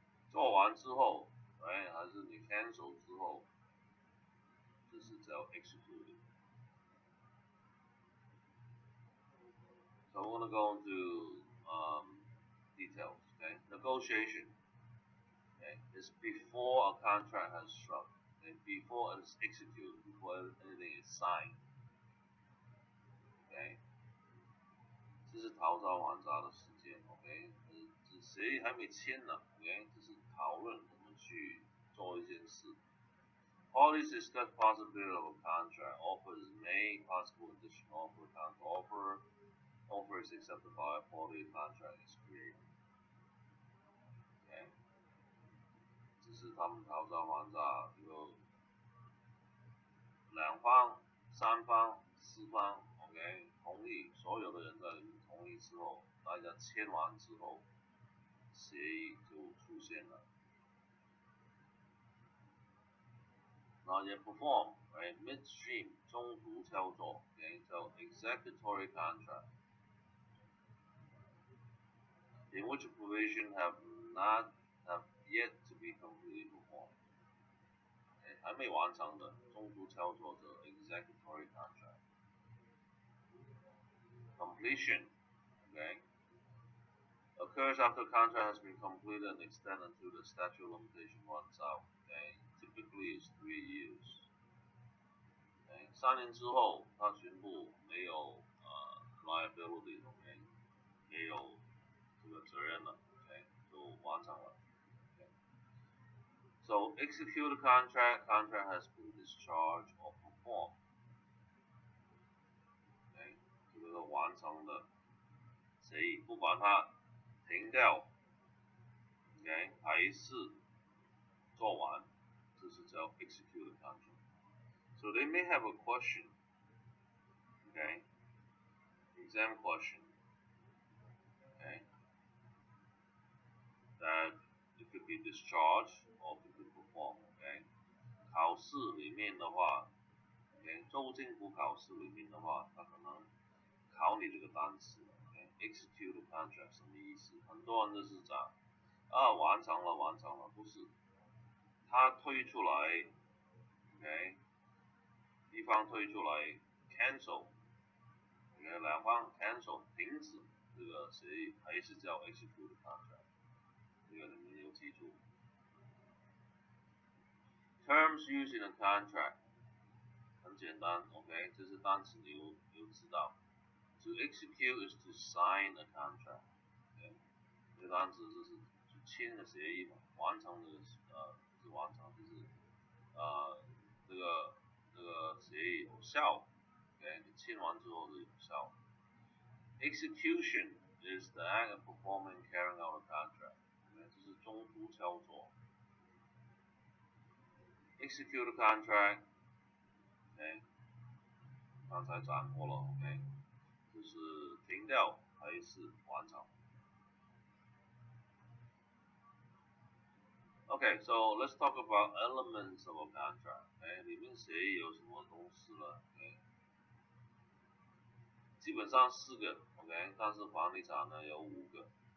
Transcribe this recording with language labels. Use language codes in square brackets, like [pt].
[zh] 做完之后，哎，还是你 cancel 之后，这是叫 executed. [en] So we're going to go into details. Okay, negotiation. Okay, is before a contract has struck. Okay, before it is executed, before anything is signed. [zh] Okay, 这是讨价还价的时间。 OK， 协议还没签呢。OK， 这是讨论怎么去做一件事。 [en] Parties discuss possibility of a contract. Offer is made. Possible additional offer. Counter offer is accepted by a party. Contract is created. Okay. [zh] 这是他们讨价还价有两方、三方、四方 ，OK， 同意，所有的人在同意之后，大家签完之后，协议就出现了。 [en] 然后也 perform， right midstream 中途操作 ，OK， 叫 executory contract， in which a provision have yet to be completely performed， okay， [zh] 还没完成的中途操作的 [en] executory contract。 Completion, okay, occurs after a contract has been completed and extended until the statute of limitation runs out. Okay, typically is 3 years. [zh] Okay, 3年之后，它全部没有liability， OK， 没有这个责任了 ，OK， 就完成了。 [en] Okay. So execute a contract has been discharged or performed. [zh] OK， 这个完成的协议，不管它停掉 ，OK， 还是做完，这是叫 execute the contract. [en] So they may have a question, okay, exam question, okay, that it could be discharged or it could perform, okay. [zh] 考试里面的话 ，OK， 州政府考试里面的话，它可能考你这个单词 ，OK， execute the contract 什么意思？很多人都是讲完成了，不是，他推出来 ，OK， 一方推出来 cancel。两方 cancel 停止这个协议，还是叫 execute contract， 这个你们有记住。 Terms used in a contract 很简单 ，OK， 这是单词你有知道。 [en] To execute is to sign a contract， [zh] okay， 这个单词就是签的协议嘛，完成的是完成，就是这个协议有效。OK，，OK， 你签完之后就有效。 [en] Execution is the act of performing carrying out a contract， [zh] 这是中途操作。 Execute a contract，OK， 刚才讲过了 ，OK， 就是停掉还是完成。 [en] Okay, so let's talk about elements of a contract. [zh] 里面协议有什么东西呢？基本上4个 ，OK， 但是房地产呢有5个。